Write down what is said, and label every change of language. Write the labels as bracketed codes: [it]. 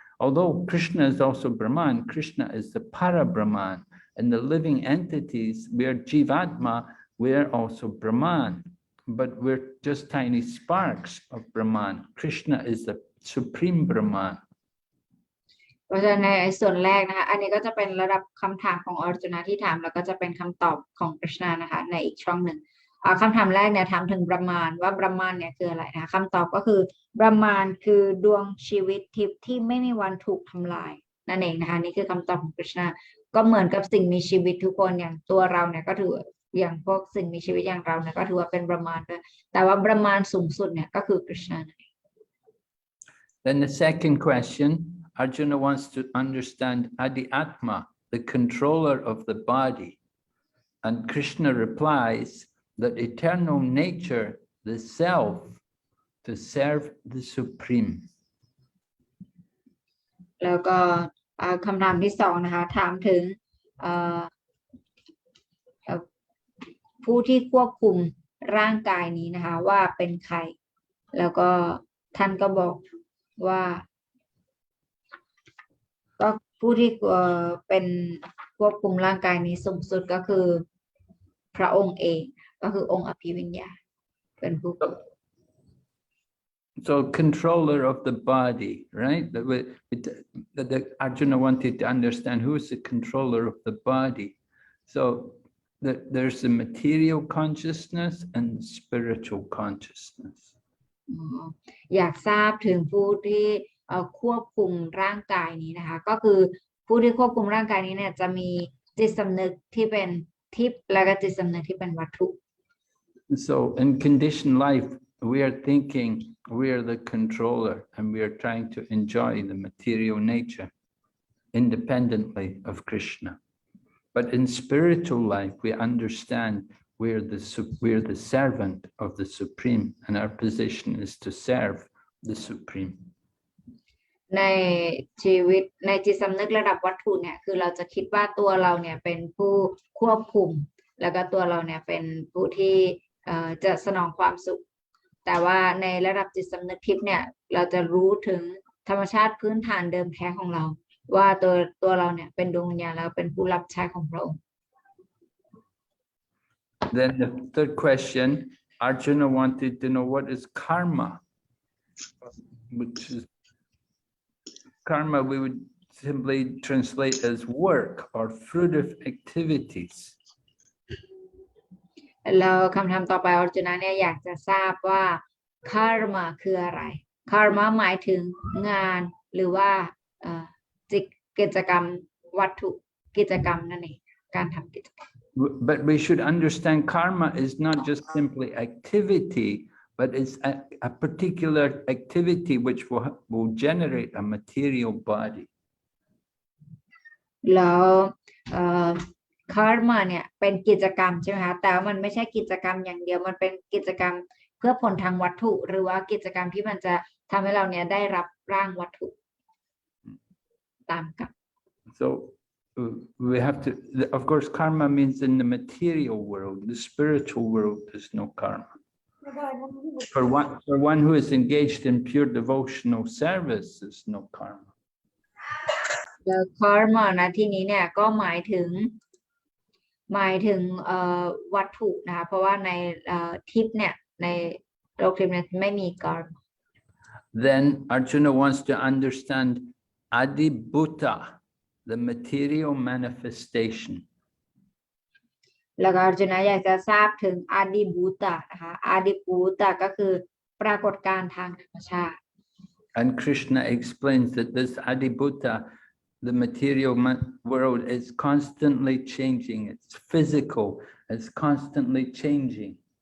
[en] Although Krishna is also Brahman, Krishna is the Para Brahman. And the living entities, we are Jivatma, we are also Brahman. But we're just tiny sparks of Brahman. Krishna is the Supreme Brahman. [th] เพราะฉะนั้นในส่วนแรกนะคะอันนี้ก็จะเป็นระดับคำถามของอร์จุนาที่ถามแล้วก็จะเป็นคำตอบของกฤษณานะคะในอีกช่องหนึ่งคำถามแรกเนี่ยถามถึงบรหมานว่าบรหมานเนี่ยคืออะไรนะคะคำตอบก็คือบรหมานคือดวงชีวิตทิพย์ที่ไม่มีวันถูกทำลายนั่นเองนะคะนี่คือคำตอบของกฤษณาก็เหมือนกับสิ่งมีชีวิตทุกคนอย่างตัวเราเนี่ยก็ถืออย่างพวกสิ่งมีชีวิตอย่างเราเนี่ยก็ถือว่าเป็นบรหมานด้วยแต่ว่าบรหมานสูงสุดเนี่ยก็คือกฤษณา [en] Then the second question, Arjuna wants to understand Adi Atma, the controller of the body. And Krishna replies that eternal nature, the self, to serve the Supreme. [th] แล้วก็คำถามที่สองนะคะถามถึงผู้ที่ควบคุมร่างกายนี้นะคะว่าเป็นใครแล้วก็ท่านก็บอกว่าก็ผู้ที่เป็นควบคุมร่างกายนี้สูงสุดก็คือพระองค์เองก็คือองค์อภิวิญญาเป็นผู้ [en] So controller of the body, right? That Arjuna wanted to understand who is the controller of the body. So there's the material consciousness and spiritual consciousness. [th] อยากทราบถึงผู้ที่ควบคุมร่างกายนี้นะคะก็คือผู้ที่ควบคุมร่างกายนี้เนี่ยจะมีจิตสำนึกที่เป็นทิพย์และก็จิตสำนึกที่เป็นวัตถุ [en] So in conditioned life, we are thinking we are the controller and we are trying to enjoy the material nature independently of Krishna. But in spiritual life, we understand we're the servant of the Supreme and our position is to serve the Supreme. [th] ในชีวิตในจิตสำนึกระดับวัตถุเนี่ยคือเราจะคิดว่าตัวเราเนี่ยเป็นผู้ควบคุมแล้วก็ตัวเราเนี่ยเป็นผู้ที่จะสนองความสุขแต่ว่าในระดับจิตสำนึกทิพย์เนี่ยเราจะรู้ถึงธรรมชาติพื้นฐานเดิมแท้ของเราว่าตัวเราเนี่ยเป็นดวงวิญญาณแล้วเป็นผู้รับใช้ของพระองค์ [en] Then the third question, Arjuna wanted to know what is karma, which is karma we would simply translate as work or fruit of activities. [th] แล้วคำถามต่อไปอร์จุนาเนี่ยอยากจะทราบว่าคาร์มาคืออะไรคาร์มาหมายถึงงานหรือว่ากิจกรรมวัตถุกิจกรรมนั่นเองการทำกิจกรรม [en] But we should understand karma is not just simply activity, but it's a particular activity which will generate a material body. [th] แล้วคาร์มาเนี่ยเป็นกิจกรรมใช่ไหมคะแต่มันไม่ใช่กิจกรรมอย่างเดียวมันเป็นกิจกรรมเพื่อผลทางวัตถุหรือว่ากิจกรรมที่มันจะทำให้เราเนี่ยได้รับร่างวัตถุตามกับ [en] So we have to, of course, karma means in the material world, the spiritual world, there's no karma. For one who is engaged in pure devotional service, there's no karma. [th] แล้วคาร์มานะที่นี้เนี่ยก็หมายถึงวัตถุนะคะเพราะว่าในทิพย์เนี่ยในโลกทิพย์เนี่ยไม่มีคาร์มา [en] Then Arjuna wants to understand Adibhuta, the material manifestation. [th] แล้วก็อร์จุนาอยากจะทราบถึงอาดิบูตะนะคะอาดิบูตะก็คือปรากฏการณ์ทางธรรมชาติ [en] And Krishna explains that this Adibhuta, the material world, is constantly changing. It's physical. It's constantly changing.